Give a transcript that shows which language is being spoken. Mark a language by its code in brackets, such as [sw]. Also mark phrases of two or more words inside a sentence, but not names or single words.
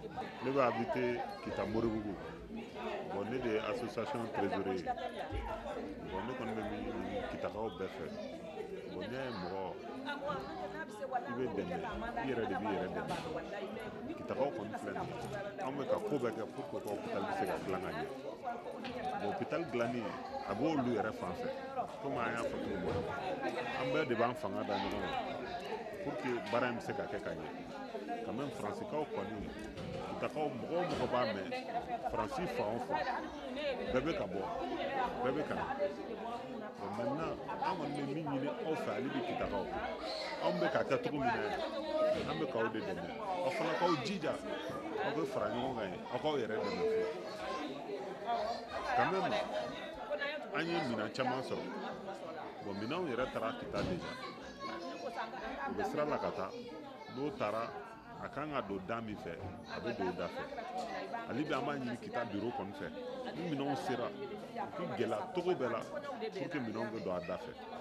[bm] Ne bɛ habiter Kita Moribugu bon ne de ye [fr] association trésorier [bm] bon ne kɔni bɛ min ɲini kitakaw bɛɛ fɛ bon ne ye mɔgɔ i bɛ dɛmɛ i yɛrɛ de b'i yɛrɛ dɛmɛ kitakaw kɔni filɛ nin ye an bɛ ka ko bɛɛ kɛ [fr] pour que [bm] ka hôpital bɛ se ka dilan ka ɲɛ bon hôpital dilanni a b'olu yɛrɛ fan fɛ komi an y'a fɔ cogo min an bɛɛ de b'an fanga da ɲɔgɔn na [fr] pour que [bm] baara in bɛ se ka kɛ ka ɲɛ [fr] quand même [bm] fransikaw kɔni kitakaw mɔgɔ o mɔgɔ b'a mɛn faransi fan o fan bɛɛ bɛ ka bɔ bɛɛ bɛ ka na [fr] bon maintenant [bm] an kɔni bɛ min ɲini aw fɛ hali bi kitakaw anw bɛ ka kɛ cogo min na yan an bɛ k'aw de dɛmɛ aw fana k'aw jija aw bɛ fara ɲɔgɔn kan ye aw k'aw yɛrɛ dɛmɛ fɔlɔ [fr] quand même [bm] an ye minɛn caman sɔrɔ bon minɛnw yɛrɛ taara kita déjà u bɛ sira la ka taa n'o taara a kan ka don da min fɛ a bɛ don o da fɛ hali bi an b'a ɲini kita bureau kɔni fɛ ni minɛnw sera u k'i gɛlɛya cogo bɛɛ la [fr] pour que [bm] minɛnw bɛ don a da fɛ